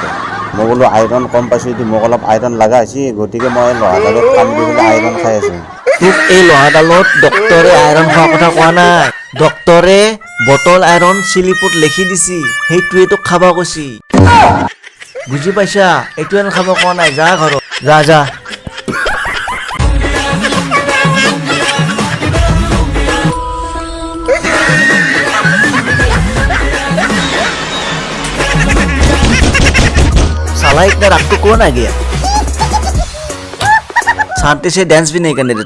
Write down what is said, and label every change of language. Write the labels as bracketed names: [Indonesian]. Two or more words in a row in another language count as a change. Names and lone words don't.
[Assamese] মই বোলো আইৰণ কম পাইছো যদি মোক অলপ আইৰণ লগা হৈছে, গতিকে মই লহাডালত কাম দি পেলাই আইৰণ খাই আছো। তোক এই লহাডালত ডক্টৰে আইৰণ খোৱাৰ কথা কোৱা নাই, ডক্টৰে [English] bottle iron [Assamese] চিলিপত লিখি দিছি, সেইটোৱে তোক খাব কৈছি। বুজি পাইছা? এইটো আইৰণ খাব কোৱা নাই, যা ঘৰত যা যা। [Hindi] साला इतना रात को कौन आ गया? शांति से डांस भी नहीं करने देता।